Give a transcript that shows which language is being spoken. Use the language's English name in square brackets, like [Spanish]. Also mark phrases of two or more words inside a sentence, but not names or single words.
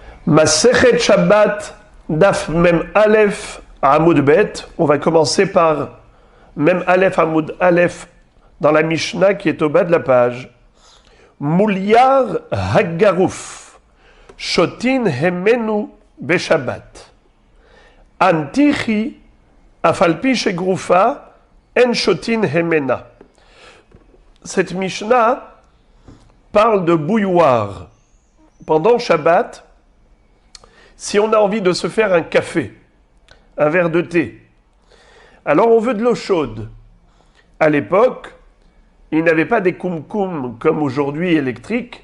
[Hebrew] מסכת שבת, דף מם אלף עמוד בית. [French] On va commencer par [Hebrew] מם אלף עמוד אלף [French] dans la Mishnah qui est au bas de la page. [Hebrew] המולייר הגרוף, שותין הימנו בשבת. אנטיכי אף על פי שגרופה אין שותין הימנה. [French] Cette Mishnah parle de bouilloire. Pendant Shabbat, si on a envie de se faire un café, un verre de thé, alors on veut de l'eau chaude. À l'époque, il n'avait pas des koum-koum comme aujourd'hui électriques.